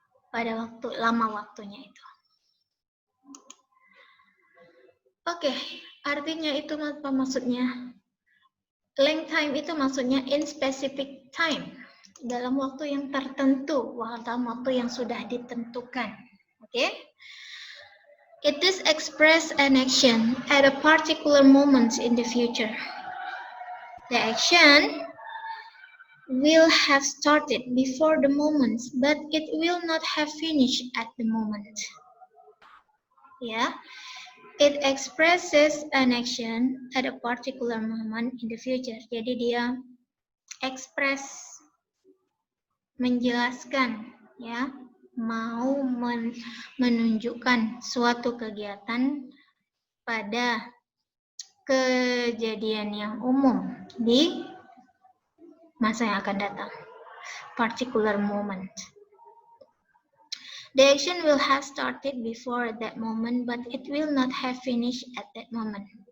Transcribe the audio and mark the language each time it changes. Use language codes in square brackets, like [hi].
[id] Pada waktu lama waktunya itu. Oke, artinya itu apa maksudnya? [en] Length time [id] itu maksudnya [en] in specific time. [id] Dalam waktu yang tertentu, dalam waktu yang sudah ditentukan. Oke? [en] It is express an action at a particular moment in the future. The action will have started before the moment, but it will not have finished at the moment. Ya, it expresses an action at a particular moment in the future. [id] Jadi dia express, menjelaskan, ya, mau menunjukkan suatu kegiatan pada kejadian yang umum di masa yang akan datang. [en] Particular moment. The action will have started before that moment, but it will not have finished at that moment.